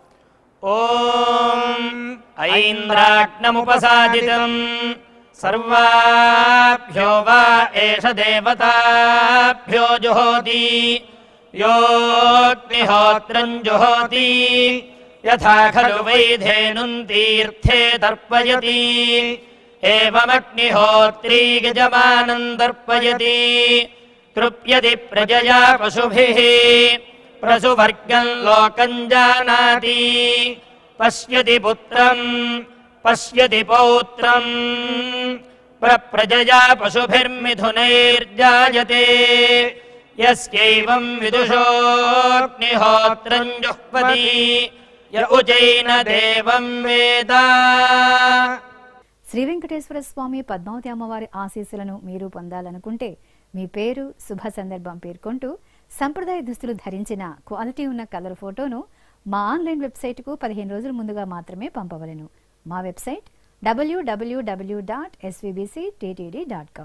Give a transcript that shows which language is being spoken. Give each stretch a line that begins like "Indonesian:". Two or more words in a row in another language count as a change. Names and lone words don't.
Sanskrit: ఓం ఐంద్రాగ్నముపసాదితం సర్వాభ్యో వా ఏష దేవతాభ్యో జుహోతి యోగ్నిహోత్రం జుహోతి యథా ఖలు వైధేనుం తీర్థే తర్పయతి ఏవమగ్నిహోత్రీ యజమానం తర్పయతి तृप्यति प्रजया पशुभिः प्रसुवर्गं लोकं जानाति पश्यति पुत्रं पश्यति पौत्रं प्रजया पशुभिर्मिथुनैर्जायते यस्यैवं विदुषोऽग्निहोत्रं जुह्वति य उजैन देवं वेद.
Telugu: శ్రీ వెంకటేశ్వర స్వామి పద్మావతి అమ్మవారి ఆశీస్సులను మీరు పొందాలనుకుంటే మీ పేరు శుభ సందర్భం పేర్కొంటూ సంప్రదాయ దుస్తులు ధరించిన క్వాలిటీ ఉన్న కలర్ ఫోటోను మా ఆన్లైన్ వెబ్సైట్కు 15 రోజుల ముందుగా మాత్రమే పంపవలెను. మా వెబ్సైట్ www.svbcttd.com.